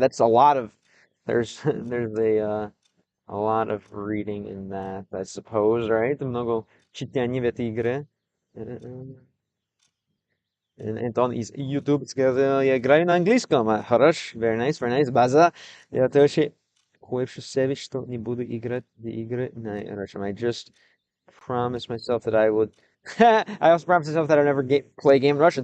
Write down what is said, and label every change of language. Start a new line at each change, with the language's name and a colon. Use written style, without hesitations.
English: That's a lot of there's a lot of reading in that, I suppose, right?
Russian: Много читания в этой игре. Антон из YouTube сказал, я играю на английском. Хорош,
English: very nice.
Russian: База. Я тоже кое-что себе, что не буду играть в игры на русском.
English: I just promised myself that I would. I also promised myself that I'd never play a game in Russian.